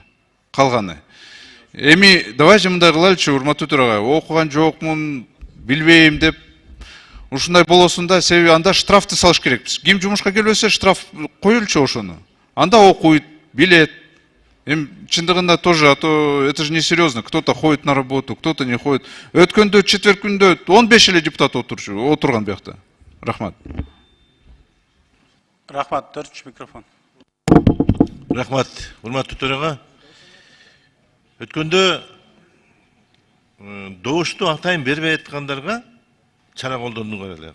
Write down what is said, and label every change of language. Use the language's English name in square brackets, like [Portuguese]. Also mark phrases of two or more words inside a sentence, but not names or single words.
[Kyrgyz] Калганы. Эми давайте мындай кылайлычы, урматтуу төрага, окуган жокмун, билбейм деп ушундай болосунда, себеби анда штрафты салыш керекпиз. Ким жумушка келбесе штраф коюлчу ошону. Анда окуйт, билет. [Russian] Чындыгында тоже, а то это же не серьезно. Кто-то ходит на работу, кто-то не ходит. [Kyrgyz] Өткөндө четверг күндө 15 эле депутат отурган биякта. Рахмат. Рахмат, 4 микрофон. Рахмат, урматтуу төрага. Өткөндө добушту атайын бербей аткандарга чара колдондук эле.